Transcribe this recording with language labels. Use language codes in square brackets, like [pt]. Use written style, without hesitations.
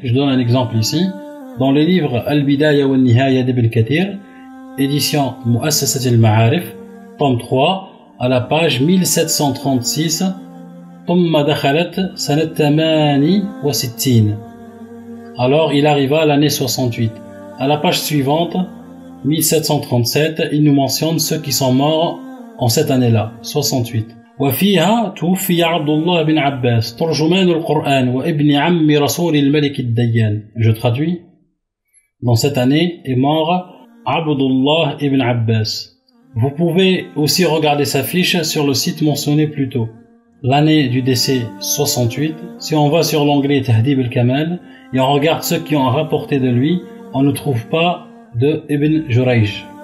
[fr] Je donne un exemple ici. Dans le livre Al-Bidaya wa Nihaya d'Ibn Kathir, édition Mu'assasat al-Ma'arif, tome 3, à la page 1736, [ar] Thumma dakhalat sanat 68. [fr] Alors il arriva à l'année 68. À la page suivante, 1737, il nous mentionne ceux qui sont morts en cette année-là, 68. [ar] وفيها توفي عبد الله بن عباس ترجمان القرآن وابن عم رسول الملك الديان. [fr] Je traduis. Dans cette année est mort Abdullah ibn Abbas. Vous pouvez aussi regarder sa fiche sur le site mentionné plus tôt. L'année du décès 68. Si on va sur l'onglet Tahdib al-Kamal et on regarde ceux qui ont rapporté de lui, on ne trouve pas de Ibn Jurayj.